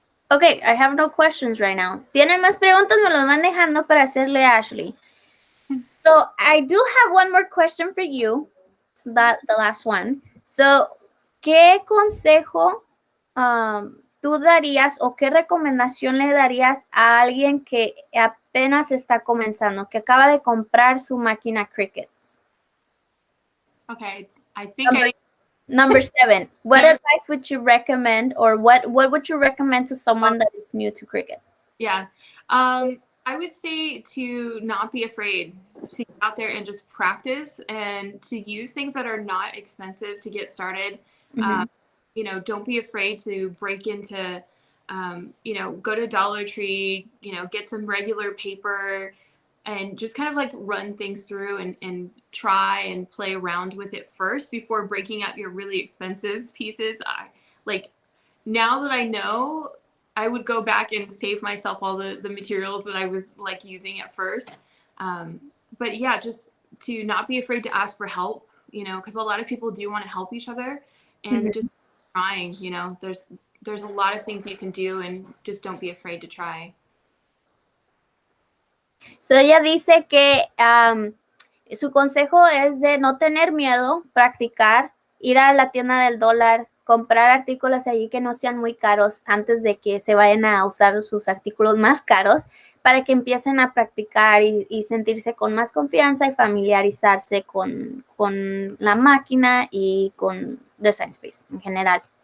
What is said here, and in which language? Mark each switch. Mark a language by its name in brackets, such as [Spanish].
[English] Okay, I have no questions right now. [Spanish] ¿Tienen más preguntas? Me los van dejando para hacerle a Ashley. [English] So I do have one more question for you. So that the last one. [Spanish] So, ¿qué consejo tú darías, o qué recomendación le darías a alguien que apenas está comenzando, que acaba de comprar su máquina Cricut? [English] Okay, I think Number 7. What advice would you recommend, or what would you recommend to someone that is new to Cricut? Yeah. I would say to not be afraid to get out there and just practice, and to use things that are not expensive to get started. You know, don't be afraid to break into, you know, go to Dollar Tree, you know, get some regular paper, and just kind of like run things through and try and play around with it first before breaking out your really expensive pieces. Like, now that I know, I would go back and save myself all the materials that I was like using at first. But yeah, just to not be afraid to ask for help, you know, because a lot of people do want to help each other, and just trying, you know, there's a lot of things you can do, and just don't be afraid to try. [Spanish] So ella dice que su consejo es de no tener miedo, practicar, ir a la tienda del dólar, comprar artículos allí que no sean muy caros antes de que se vayan a usar sus artículos más caros, para que empiecen a practicar y sentirse con más confianza y familiarizarse con la máquina y con Design Space en general.